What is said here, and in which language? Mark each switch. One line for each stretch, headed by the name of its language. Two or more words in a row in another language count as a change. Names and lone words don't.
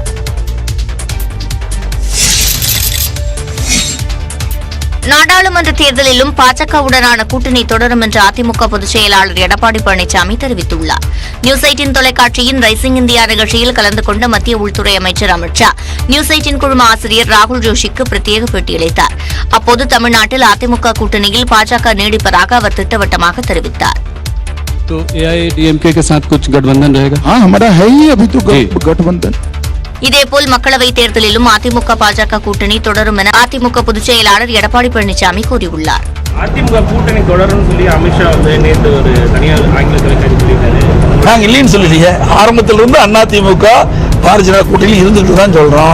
Tamil: நாடாளுமன்ற தேர்தலிலும் பாஜகவுடனான கூட்டணி தொடரும் என்று அதிமுக பொதுச் செயலாளர் எடப்பாடி பழனிசாமி தெரிவித்துள்ளார். நியூஸ் 18 தொலைக்காட்சியின் ரைசிங் இந்தியா நிகழ்ச்சியில் கலந்து கொண்ட மத்திய உள்துறை அமைச்சர் அமித் ஷா நியூஸ் 18 குழும ஆசிரியர் ராகுல் ஜோஷிக்கு பிரத்யேக பேட்டியளித்தார். அப்போது தமிழ்நாட்டில் அதிமுக கூட்டணியில் பாஜக நீடிப்பதாக அவர் திட்டவட்டமாக தெரிவித்தார்.
Hindi: तो AIADMK के साथ कुछ गठबंधन रहेगा? हाँ, हमारा है ही अभी तो गठबंधन.
Tamil: இதேபோல் மக்களவைத் தேர்தலிலும் அதிமுக பாஜக கூட்டணி தொடரும் என அதிமுக பொதுச் செயலாளர் எடப்பாடி பழனிசாமி கூறியுள்ளார். அதிமுக கூட்டணி தொடரும் சொல்லி அமித்ஷா நேற்று ஒரு தனியார் ஆங்கில தொலைக்காட்சி சொல்லியிருக்காரு. நாங்கள் இல்லைன்னு சொல்லலையே, ஆரம்பத்திலிருந்து அதிமுக பாரதிய கூட்டணி இருந்துட்டு தான் சொல்றோம்.